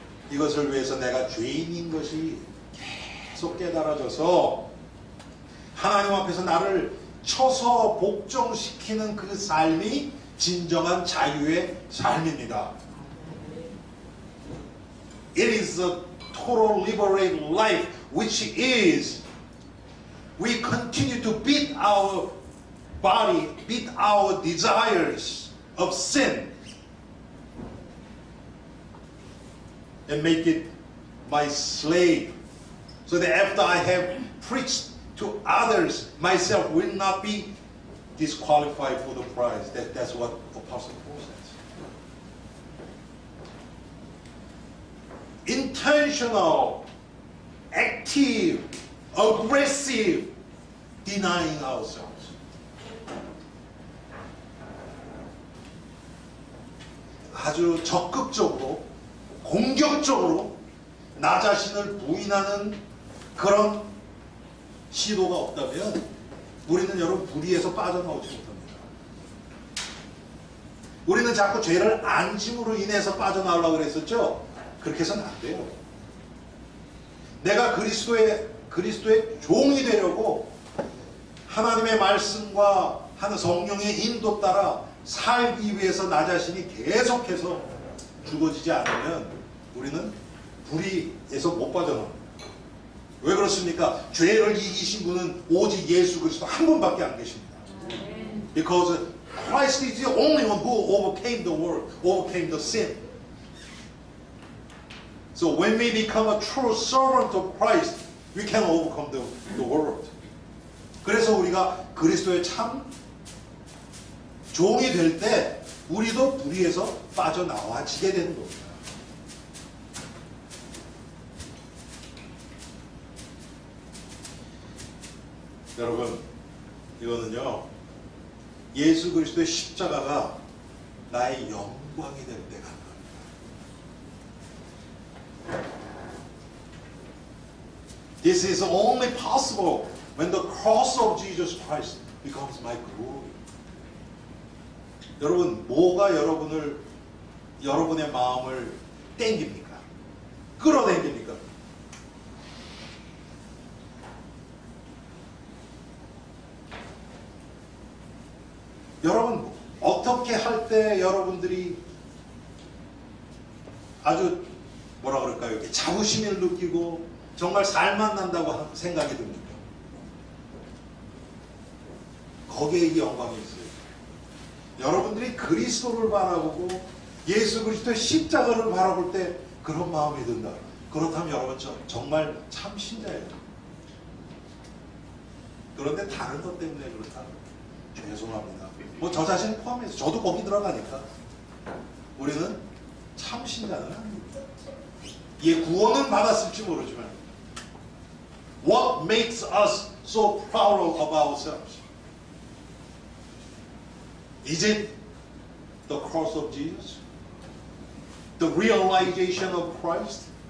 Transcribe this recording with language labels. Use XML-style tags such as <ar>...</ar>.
<ko>이것을 위해서 내가 죄인인 것이 계속 깨달아져서 하나님 앞에서 나를 쳐서 복종시키는 그 삶이 진정한 자유의 삶입니다.</ko> <en>It is a total liberated life, which is we continue to beat our body, beat our desires of sin, and make it my slave, So that after I have preached to others, myself will not be disqualified for the prize. That's what Apostle Paul says. Intentional, active, aggressive, denying ourselves.</en> <ko>아주 적극적으로, 공격적으로 나 자신을 부인하는 그런 시도가 없다면 우리는 여러분 불의에서 빠져나오지 못합니다. 우리는 자꾸 죄를 안짐으로 인해서 빠져나오려고 그랬었죠? 그렇게 해서는 안 돼요. 내가 그리스도의 종이 되려고 하나님의 말씀과 하는 성령의 인도 따라 살기 위해서 나 자신이 계속해서 죽어지지 않으면 우리는 불의에서 못 빠져나옵니다. 왜 그렇습니까? 죄를 이기신 분은 오직 예수 그리스도 한 분밖에 안 계십니다.</ko> <en>Because Christ is the only one who overcame the world, overcame the sin. So when we become a true servant of Christ, we can overcome the world.</en> <ko>그래서 우리가 그리스도의 참 종이 될 때 우리도 불의에서 빠져나와지게 되는 겁니다. 여러분, 이거는요, 예수 그리스도의 십자가가 나의 영광이 될 때가 합니다.</ko> <en>This is only possible when the cross of Jesus Christ becomes my glory.</en> <ko>여러분, 뭐가 여러분의 마음을 땡깁니까? 끌어당깁니까? 여러분, 어떻게 할 때 여러분들이 아주 뭐라 그럴까요? 이렇게 자부심을 느끼고 정말 살만 난다고 생각이 듭니까? 거기에 이 영광이 있어요. 여러분들이 그리스도를 바라보고 예수 그리스도의 십자가를 바라볼 때 그런 마음이 든다. 그렇다면 여러분 정말 참 신자예요. 그런데 다른 것 때문에 그렇다. 죄송합니다. 뭐 저 자신 포함해서 저도 거기 들어가니까 우리는 참 신자는 아닙니다. 예, 구원은 받았을지 모르지만</ko> <en>What makes us so proud of ourselves? Is it the cross of Jesus? The realization of Christ?</en>